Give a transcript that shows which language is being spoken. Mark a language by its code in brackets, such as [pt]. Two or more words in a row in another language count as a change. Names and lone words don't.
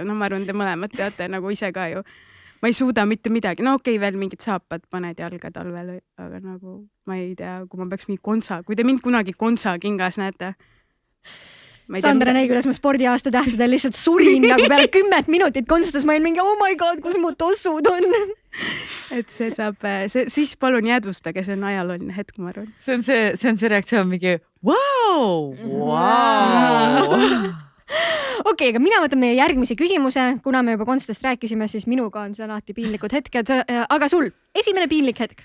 [et] Ma arvan, te mõlemad teate nagu ise ka ju. Ma ei suuda mitte midagi. Okei, veel mingid saapad paned jalga talvel, aga nagu ma ei tea, kui ma peaks mingi konsa, kui te mind kunagi konsa kingas näete. Sandra näi, kuidas ma spordiaasta tähtedel lihtsalt surin nagu peale 10 minutit konsustas, ma olin mingi, [en] oh my god, [et] kus mu tossud on. Et see saab, siis palun jäädvustage, see on ajalooline hetk, ma arvan. See on see reaktsioon mingi, wow! Okei, aga mina võtan meie järgmise küsimuse, kuna me juba konstast rääkisime, siis minuga on see alati piinlikud hetked, aga sul, esimene piinlik hetk?